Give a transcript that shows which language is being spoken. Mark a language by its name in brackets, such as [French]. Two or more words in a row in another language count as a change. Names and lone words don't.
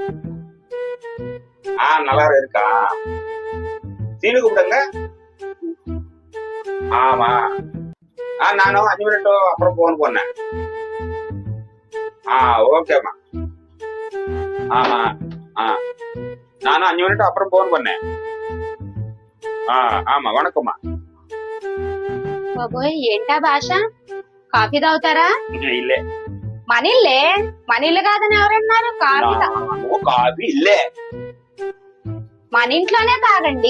[Tamil] நல்லா இருக்கா? சீனு கூப்பிடுங்க. ஆமா. நானும் 5 மினிட் அப்புறம் போன் பண்ணேன். ஓகேம்மா. ஆமா. நானும் 5 மினிட் அப்புறம் போன் பண்ணேன். ஆமா வணக்கம்மா. [Telugu] బాబోయ్ ఏంటా భాష? కాఫీ తాగుతారా? [Tamil] ఇల్లే. [Telugu] మనిల్లే? మనిల్లు కాదని ఎవరన్నారు? [Tamil] காபி இல்லே. [Telugu] మన ఇంట్లోనే తాగండి.